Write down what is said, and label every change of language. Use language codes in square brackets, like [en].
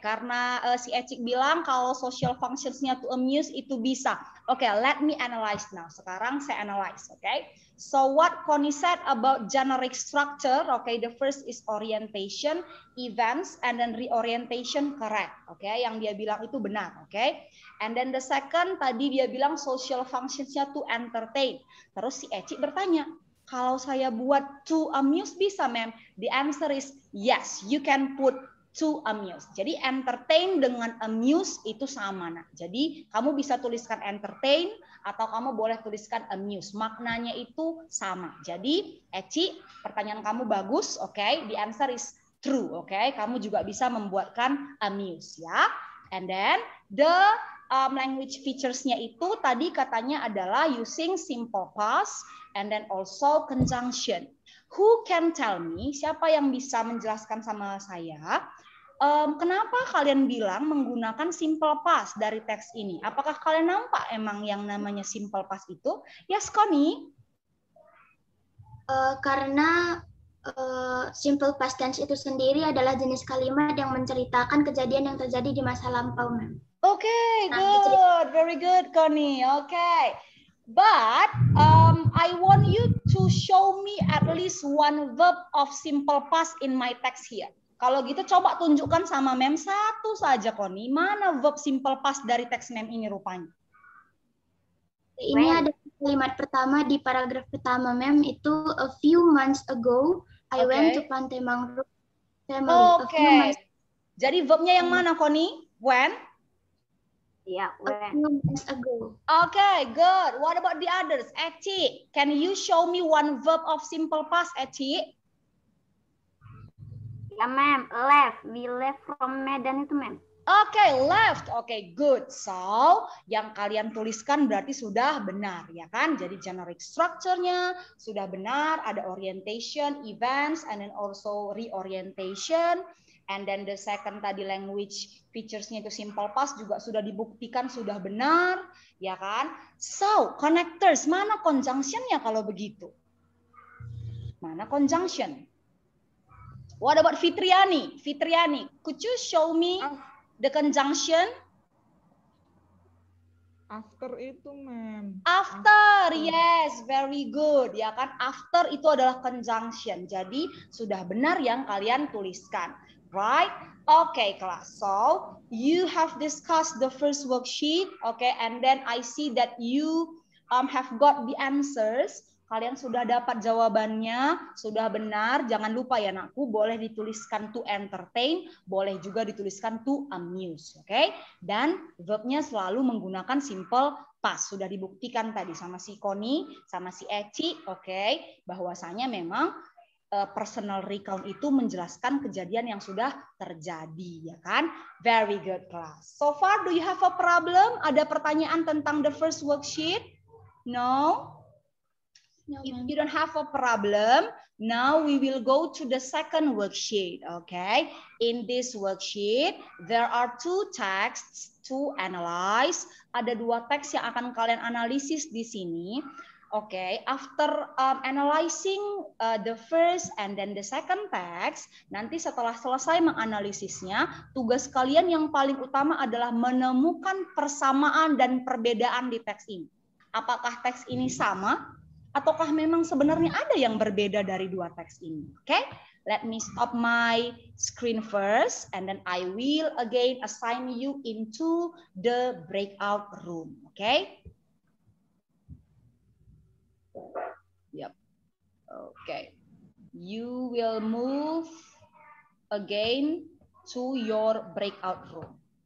[id] Karena si Ecik bilang kalau social functions-nya to amuse itu bisa. [en] Oke, let me analyze now. [id] Sekarang saya analyze, oke. [en] So what Connie said about generic structure, okay, the first is orientation, events, and then reorientation, correct. [id] Oke, yang dia bilang itu benar, oke. [en] And then the second, [id] tadi dia bilang social functions-nya to entertain. Terus si Ecik bertanya, kalau saya buat to amuse bisa, ma'am? [en] The answer is yes, you can put to amuse. [id] Jadi entertain dengan amuse itu sama. Nah, jadi kamu bisa tuliskan entertain atau kamu boleh tuliskan amuse. Maknanya itu sama. Jadi, Eci, pertanyaan kamu bagus, oke? Okay? [en] The answer is true, oke? Okay? [id] Kamu juga bisa membuatkan amuse, ya. [en] And then the language features-nya [id] itu tadi katanya adalah [en] using simple past and then also conjunction. Who can tell me, [id] siapa yang bisa menjelaskan sama saya, kenapa kalian bilang menggunakan simple past dari teks ini? Apakah kalian nampak emang yang namanya simple past itu? [en] Yes, Connie? [id] Karena simple past tense itu sendiri adalah jenis kalimat yang menceritakan kejadian yang terjadi di masa lampau, ma'am. [en] Okay, good, very good, Connie. Okay, but I want you to show me at least one verb of simple past in my text here. [id] Kalau gitu coba tunjukkan sama mem satu saja, Connie. Mana verb simple past dari teks mem ini rupanya? Ini ada kalimat pertama di paragraf pertama, mem, itu [en] a few months ago I went to Pantai Mangrove family. [id] Oke. Jadi verbnya yang mana, Connie? [en] When? Yeah, when. A few months ago. Okay, good. What about the others? Eci, can you show me one verb of simple past, Eci? Ya, ma'am. Left. We left from Medan itu, ma'am. Okay, left. Okay, good. [id] So, yang kalian tuliskan berarti sudah benar, ya kan? Jadi generic structure-nya sudah benar. [en] Ada orientation, events, and then also reorientation. And then the second [id] tadi language features-nya itu simple past juga sudah dibuktikan sudah benar, ya kan? So, connectors, mana conjunction-nya kalau begitu? Mana conjunction? [en] What about Fitriani? Fitriani, could you show me the conjunction? After itu, ma'am. After, yes, very good. [id] Ya kan, after itu adalah conjunction. Jadi, sudah benar yang kalian tuliskan. [en] Right? Okay, class. So, you have discussed the first worksheet. Okay, and then I see that you have got the answers. [id] Kalian sudah dapat jawabannya, sudah benar. Jangan lupa ya, nakku, boleh dituliskan to entertain, boleh juga dituliskan to amuse. Okay? Dan verbnya selalu menggunakan simple past. Sudah dibuktikan tadi sama si Connie, sama si Eci, okay? Bahwasanya memang personal recount itu menjelaskan kejadian yang sudah terjadi, ya kan? [en] Very good, class. So far, do you have a problem? [id] Ada pertanyaan tentang [en] the first worksheet? No? No, if you don't have a problem, now we will go to the second worksheet, okay? In this worksheet, there are two texts to analyze. [id] Ada dua teks yang akan kalian analisis di sini. [en] Okay, after analyzing the first and then the second text, [id] nanti setelah selesai menganalisisnya, tugas kalian yang paling utama adalah menemukan persamaan dan perbedaan di teks ini. Apakah teks ini sama? Ataukah memang sebenarnya ada yang berbeda dari dua teks ini? [en] Okay, let me stop my screen first, and then I will again assign you into the breakout room. Okay? Yep. Okay. You will move again to your breakout room.